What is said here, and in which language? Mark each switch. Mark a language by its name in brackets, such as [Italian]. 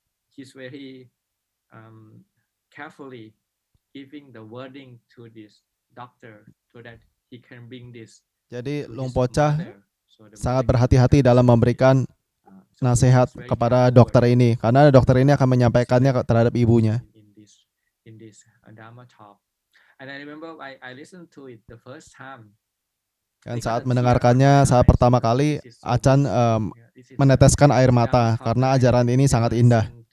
[English] He's very carefully giving the wording to this doctor so that he can bring this. [Indonesian] Jadi Luang Por Chah sangat berhati-hati dalam memberikan nasihat kepada dokter ini, karena dokter ini akan menyampaikannya terhadap ibunya. [English] In this Dharma talk, and I remember I listened to it the first time. [Indonesian] Dan saat mendengarkannya saat pertama kali, Achan meneteskan air mata karena ajaran ini sangat indah.